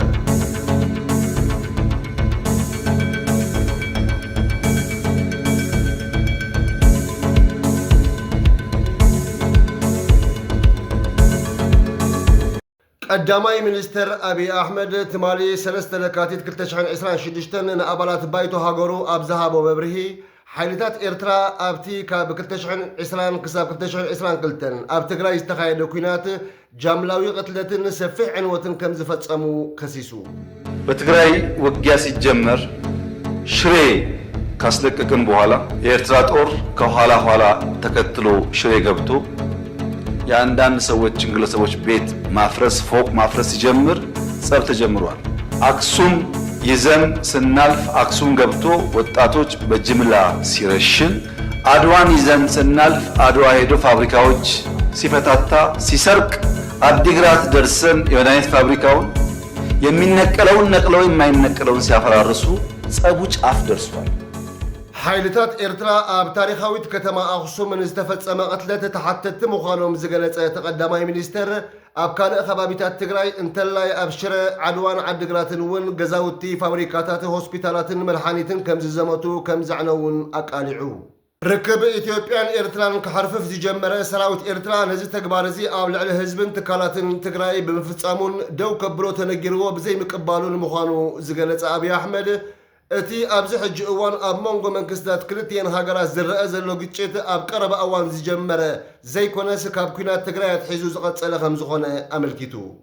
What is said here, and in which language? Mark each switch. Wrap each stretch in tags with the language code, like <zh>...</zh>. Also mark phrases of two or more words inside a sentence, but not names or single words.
<ti>ቀዳማይ ሚኒስትር አብይ አሕመድ ትማሊ 3 ለካቲት 2026 ንኣባላት ባይቶ ሃገሩ ኣብ ዝሃቦ መብርሂ ሓይልታት ኤርትራ ኣብቲ ካብ 2020 ክሳብ 2022 ኣብ ትግራይ ዝተኻየደ ኩናት ጃምላዊ ቅትለትን ሰፊሕ ዕንወትን ከም ዝፈጸሙ ከሲሱ።</ti> <am>በትግራይ ውጊያ ሲጀመር ሽሬ ካስለቀቅን በኋላ የኤርትራ ጦር ከኋላ ኋላ ተከትሎ ሽሬ ገብቶ የአንዳንድ ሰዎችን ግለሰቦች ቤት ማፍረስ ፎቅ ማፍረስ ሲጀምር ጸብ ተጀምሯል። አክሱም ይዘን ስናልፍ አክሱም ገብቶ ወጣቶች በጅምላ ሲረሽን፣ አድዋን ይዘን ስናልፍ አድዋ ሄዶ ፋብሪካዎች ሲፈታታ ሲሰርቅ፣ አዲግራት ደርሰን የመድኃኒት ፋብሪካውን የሚነቀለውን ነቅለው የማይነቀለውን ሲያፈራርሱ ጸቡ ጫፍ ደርሷል።</am> <ti>ሓይልታት ኤርትራ ኣብ ታሪኻዊት ከተማ ኣኽሱም ንዝተፈጸመ ቅትለት ተሓተቲ ምዃኖም ዝገለጸ ተቐዳማይ ሚኒስተር ኣብ ካልእ ከባቢታት ትግራይ እንተላይ ኣብ ሽረ ዓድዋን ዓዲግራትን እውን ገዛውቲ ፋብሪካታት ሆስፒታላትን መድሓኒትን ከም ዝዘመቱ ከም ዘዕነውን ኣቃሊዑ። ርክብ ኢትዮጵያን ኤርትራን ክሓርፍፍ ዝጀመረ ሰራዊት ኤርትራ ነዚ ተግባር እዚ ኣብ ልዕሊ ህዝብን ትካላትን ትግራይ ብምፍጻሙን ደው ከብሎ ተነጊርዎ ብዘይምቅባሉን ምዃኑ ዝገለጸ አብይ አሕመድ እቲ ኣብዚ ሕጂ እዋን ኣብ መንጎ መንግስታት ክልቲአን ሃገራት ዝረአ ዘሎ ግጭት ኣብ ቀረባ እዋን ዝጀመረ ዘይኮነስ ካብ ኩናት ትግራይ ኣትሒዙ ዝቐጸለ ከም ዝኾነ ኣመልኪቱ</ti>